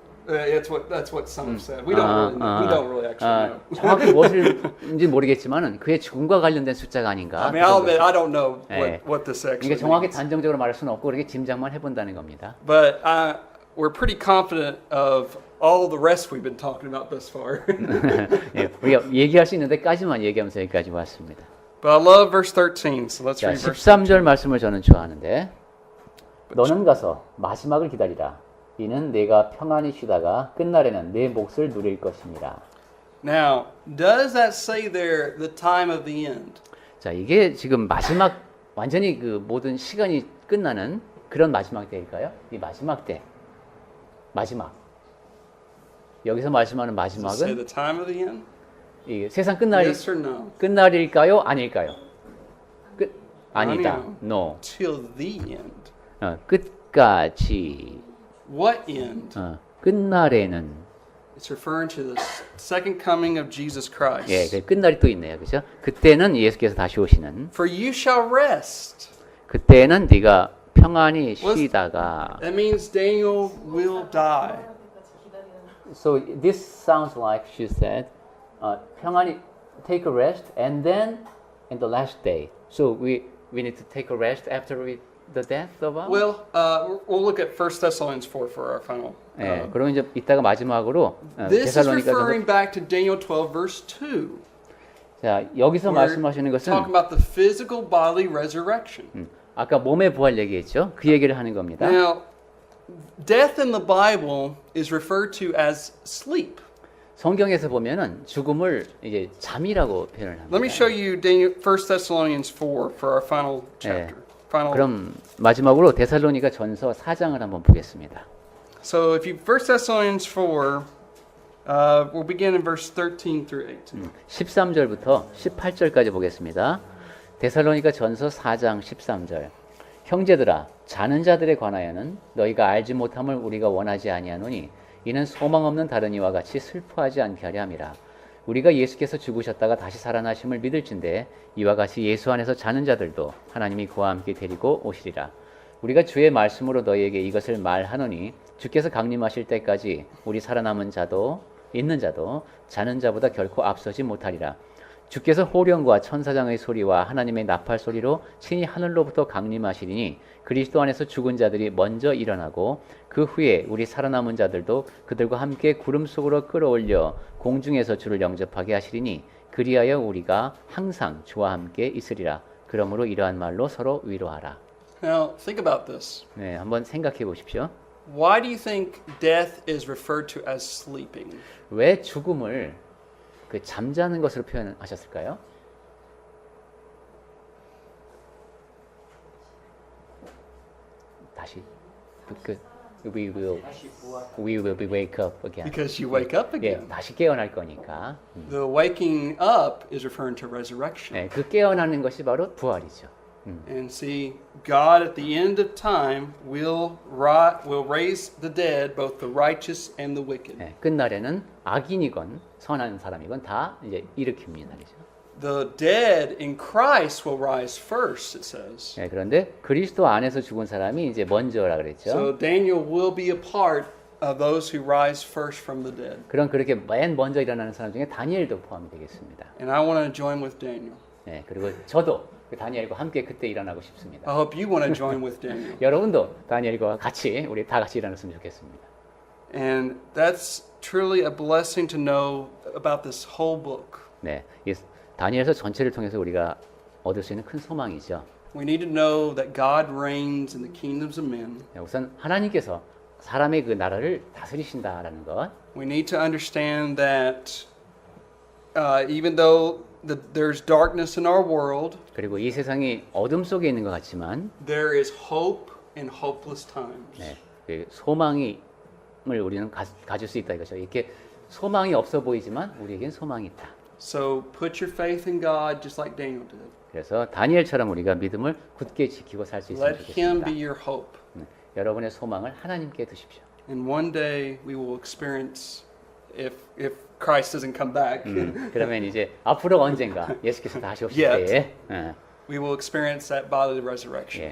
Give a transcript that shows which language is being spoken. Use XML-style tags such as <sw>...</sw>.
<en>That's what some have said. We don't really actually know.</en> <ko>정확히 무엇인지 모르겠지만은 그의 죽음과 관련된 숫자가 아닌가.</ko> <en>I mean, I'll admit I don't know</en> <ko>네.</ko> <en>what this actually</en> <ko>그러니까 정확히</ko> <en>means.</en> <ko>단정적으로 말할 수는 없고 그렇게 짐작만 해본다는 겁니다.</ko> <en>But we're pretty confident of all the rest we've been talking about thus far.</en> <ko>예, 우리가 얘기할 수 있는 데까지만 얘기하면서 여기까지 왔습니다.</ko> <en>But I love verse 13, so let's</en> <ko>자,</ko> <en>read verse</en> <ko>13절 말씀을 저는 좋아하는데 너는 가서 마지막을 기다리라. 이는 내가 평안히 쉬다가 끝날에는 내 몫을 누릴 것입니다.</ko> <en>Now, does that say there the time of the end?</en> <ko>자, 이게 지금 마지막 완전히 그 모든 시간이 끝나는 그런 마지막 때일까요? 이 마지막 때. 마지막. 여기서 말씀하는</ko> <en>Does it say</en> <ko>마지막은</ko> <en>the time of the end?</en> <ko>이 세상 끝날이</ko> <en>Yes or no?</en> <ko>끝날일까요? 아닐까요? 아니다. 아니요.</ko> <en>No. Till the end.</en> <ko>끝까지.</ko> <en>What end?</en> <ko>끝날에는</ko> <en>It's referring to the second coming of Jesus Christ.</en> <ko>예, 그 끝날이 또 있네요. 그죠? 그때는 예수께서 다시 오시는</ko> <en>For you shall rest.</en> <ko>그때는 네가 평안히 쉬다가</ko> <en>That means Daniel will die. So this sounds like she said</en> <ko>평안히</ko> <en>take a rest and then in the last day. So we need to take a rest after the death of our. Well, we'll look at 1 Thessalonians 4 for our final.</en> <ko>예, 그러면 이제 이따가 마지막으로</ko> <en>This is</en> <ko>데살로니가서</ko> <en>referring back to Daniel 12 verse 2.</en> <ko>자, 여기서</ko> <en>We're</en> <ko>말씀하시는 것은</ko> <en>talking about the physical bodily resurrection.</en> <ko>아까 몸의 부활 얘기했죠. 그 얘기를 하는 겁니다.</ko> <en>Now, death in the Bible is referred to as sleep.</en> <ko>성경에서 보면은 죽음을 이제 잠이라고 표현을 합니다.</ko> <en>Let me show you Daniel, 1 Thessalonians 4 for our final chapter. Final.</en> <ko>그럼 마지막으로 데살로니가 전서 4장을 한번 보겠습니다.</ko> <en>So if you 1 Thessalonians 4, we'll begin in verse 13 through 18.</en> <ko>13절부터 18절까지 보겠습니다. 데살로니가 전서 4장 13절. 형제들아, 자는 자들에 관하여는 너희가 알지 못함을 우리가 원하지 아니하노니 이는 소망 없는 다른 이와 같이 슬퍼하지 않게 하려 함이라. 우리가 예수께서 죽으셨다가 다시 살아나심을 믿을진데 이와 같이 예수 안에서 자는 자들도 하나님이 그와 함께 데리고 오시리라. 우리가 주의 말씀으로 너희에게 이것을 말하노니 주께서 강림하실 때까지 우리 살아남은 자도 있는 자도 자는 자보다 결코 앞서지 못하리라. 주께서 호령과 천사장의 소리와 하나님의 나팔 소리로 친히 하늘로부터 강림하시리니 그리스도 안에서 죽은 자들이 먼저 일어나고 그 후에 우리 살아남은 자들도 그들과 함께 구름 속으로 끌어올려 공중에서 주를 영접하게 하시리니 그리하여 우리가 항상 주와 함께 있으리라. 그러므로 이러한 말로 서로 위로하라.</ko> <en>Now, think about this.</en> <ko>네, 한번 생각해 보십시오.</ko> <en>Why do you think death is referred to as sleeping?</en> <ko>왜 죽음을 그 잠자는 것으로 표현하셨을까요? 다시</ko> <en>we will be wake up again. Because you wake up</en> <ko>예,</ko> <en>again.</en> <ko>다시 깨어날 거니까.</ko> <en>The waking up is referring to resurrection.</en> <ko>네, 그 깨어나는 것이 바로 부활이죠.</ko> <en>And see, God at the end of time will raise the dead, both the righteous and the wicked.</en> <ko>네, 끝날에는 악인이건 선한 사람이건 다 이제 일으킵니다. 그죠?</ko> <en>The dead in Christ will rise first, it says.</en> <ko>네, 그런데 그리스도 안에서 죽은 사람이 이제 먼저라 그랬죠.</ko> <en>So Daniel will be a part of those who rise first from the dead.</en> <ko>그런 그렇게 맨 먼저 일어나는 사람 중에 다니엘도 포함이 되겠습니다.</ko> <en>And I want to join with Daniel.</en> <ko>네, 그리고 저도 그 다니엘과 함께 그때 일어나고 싶습니다.</ko> <en>I hope you want to join with Daniel.</en> <ko>여러분도 다니엘과 같이 우리 다 같이 일어났으면 좋겠습니다.</ko> <en>And that's truly a blessing to know about this whole book.</en> <ko>네, 이 다니엘서 전체를 통해서 우리가 얻을 수 있는 큰 소망이죠.</ko> <en>We need to know that God reigns in the kingdoms of men.</en> <ko>네, 우선 하나님께서 사람의 그 나라를 다스리신다라는 것.</ko> <en>We need to understand that even though there's darkness in our world,</en> <ko>그리고 이 세상이 어둠 속에 있는 것 같지만</ko> <en>there is hope in hopeless times.</en> <ko>네, 그 소망을 우리는 가질 수 있다 이거죠. 이렇게 소망이 없어 보이지만 우리에겐 소망이 있다.</ko> <en>So put your faith in God just like Daniel did.</en> <ko>그래서 다니엘처럼 우리가 믿음을 굳게 지키고 살 수 있으면</ko> <en>Let Him</en> <ko>좋겠습니다.</ko> <en>be your hope.</en> <ko>네, 여러분의 소망을 하나님께 두십시오.</ko> <en>And one day we will experience, if Christ doesn't come back,</en> <ko>그러면 이제 앞으로 언젠가 예수께서 다시 오실</ko> <en>Yet.</en> <ko>때에</ko> <en>we will experience that bodily resurrection.</en>